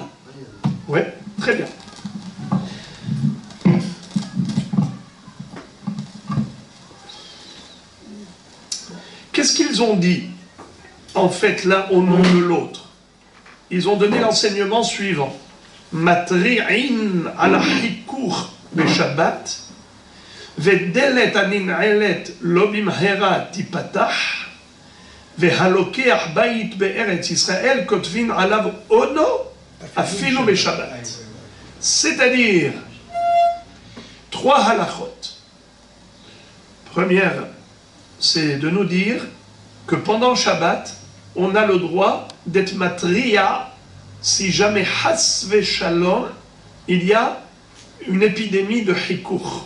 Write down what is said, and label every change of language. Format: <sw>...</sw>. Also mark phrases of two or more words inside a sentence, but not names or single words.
<fr>Oui, très bien. Qu'est-ce qu'ils ont dit, en fait, l'un au nom de l'autre? Ils ont donné l'enseignement suivant.</fr> <he>מתריעין על החיכוך בשבת, ודלת אנינלת לובים הרי תפתח, והלוקח בית בארץ ישראל כותבין עליו אונו אפילו בשבת.</he> <fr>C'est-à-dire, trois halachot. Première, c'est de nous dire que pendant Shabbat, on a le droit d'être matriya si jamais</fr> <he>חס ושלום,</he> <fr>il y a une épidémie de hikur.</fr>